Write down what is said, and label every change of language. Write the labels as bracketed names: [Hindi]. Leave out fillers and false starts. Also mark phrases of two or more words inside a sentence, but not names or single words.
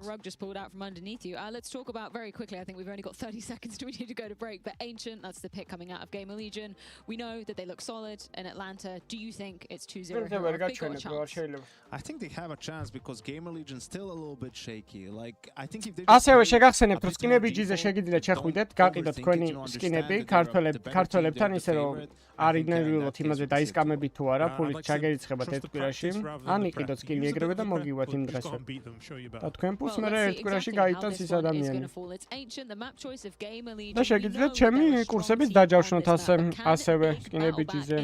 [English] Rug just pulled out from underneath you. Let's talk about very quickly. I think we've only got 30 seconds. Do we need to go to break? But Ancient, that's the pick coming out of Gamer Legion. We know that they look solid in Atlanta. Do you think it's 2-0? I think they have a chance because Gamer Legion's still a little bit shaky. Like I think if they [Georgian] ასევე შეგახსენებთ რომ სკინები ჯიზე შეგიძლიათ შეხვიდეთ, გაყიდოთ თქვენი სკინები ქართველებთან ისე რომ არ იგნორიროთ იმაზე დაისკამებით თუ არა, ფულით ჩაგერიცხებათ ერთ კვირაში, ან იყიდოთ სკინი ეგრევე და მოგივათ იმ დღესვე. და თქვენ ფულს მე ერთ კვირაში გაიტანს ის ადამიანი. და შეგიძლიათ ჩემი კურსებით დაჯავშნოთ ასევე სკინები ჯიზე.